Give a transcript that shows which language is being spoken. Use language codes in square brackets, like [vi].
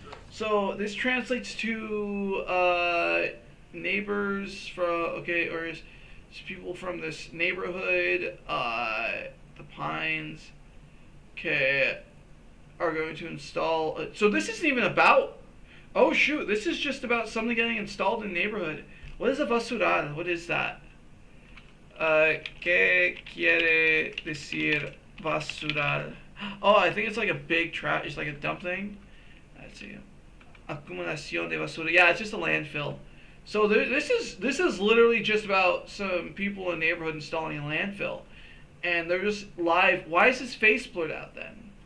[en] So this translates to neighbors from or people from this neighborhood, the Pines, are going to install. So this isn't even about. Oh shoot! This is just about something getting installed in the neighborhood. What is a basural? What is that? [es] ¿Qué quiere decir basural? [en] Oh, I think it's like a big trash. It's like a dump thing. Let's see. [es] Acumulación de basura. [en] Yeah, it's just a landfill. So this is literally just about some people in the neighborhood installing a landfill, and they're just live. Why is his face blurred out then?